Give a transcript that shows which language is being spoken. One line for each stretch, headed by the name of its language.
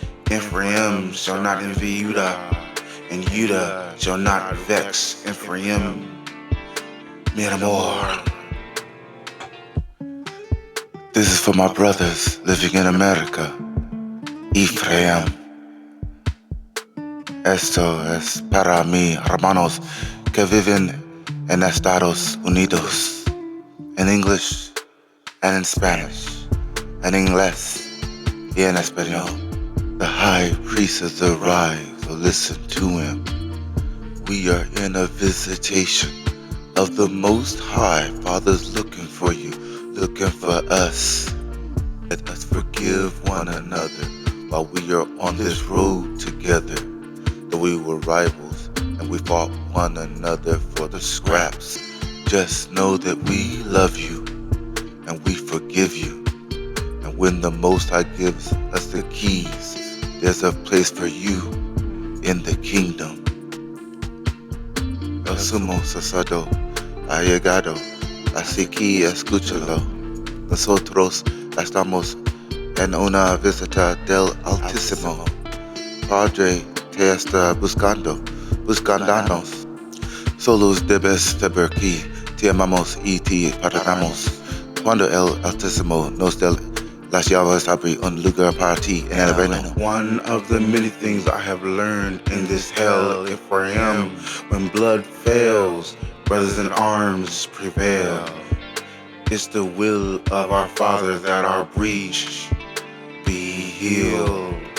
English: Ephraim shall not envy Judah, and Judah shall not vex Ephraim.
Spanish: Mi amor.
English: This is for my brothers living in America. Ephraim.
Spanish: Esto es para mi hermanos que viven en Estados Unidos.
English: In English and in Spanish, and
Spanish: Inglés y en español.
English: The high priest has arrived, so listen to him. We are in a visitation of the Most High. Father's looking for you, looking for us. Let us forgive one another while we are on this road together. Though we were rivals and we fought one another for the scraps, just know that we love you and we forgive you. And when the Most High gives us the keys, there's a place for you in the kingdom.
Spanish: El sumo sacerdote ha llegado, así que escúchalo. Nosotros estamos en una visita del Altísimo. Padre te está buscándonos. Solos debes saber que te amamos y te perdonamos. Cuando el Altísimo nos dé las llaves, abre un lugar para ti en el reino.
English: One of the many things I have learned in this hell, Ephraim, when blood fails, brothers in arms prevail. It's the will of our Father that our breach be healed.